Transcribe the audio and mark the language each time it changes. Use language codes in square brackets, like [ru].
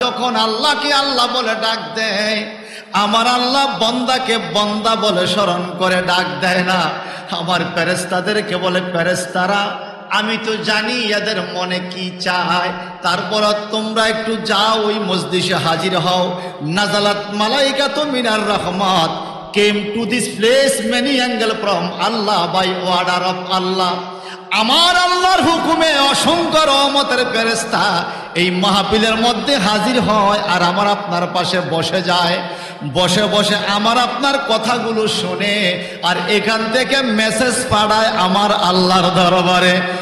[bn] যখন আল্লাহকে আল্লাহ বলে ডাক দেয়, আমার আল্লাহ বান্দাকে বান্দা বলে স্মরণ করে ডাক দেয় না। আমার ফেরেশতাদেরকে বলে, ফেরেশতারা আমি তো জানি এদের মনে কি চায়, তারপর তোমরা একটু যাও ওই মজলিসে হাজির হও। [ar] নাজালাত মালাইকাতু মিনার রহমাত [en] came to this place many angle from Allah by order of Allah. [bn] আমার আল্লাহর হুকুমে অসংখ্য রহমতের ফেরেশতা এই মাহফিলের মধ্যে হাজির হয় আর আমার আপনার পাশে বসে যায়। বসে বসে আমার আপনার কথাগুলো শুনে আর এখান থেকে মেসেজ পাঠায় আমার আল্লাহর দরবারে।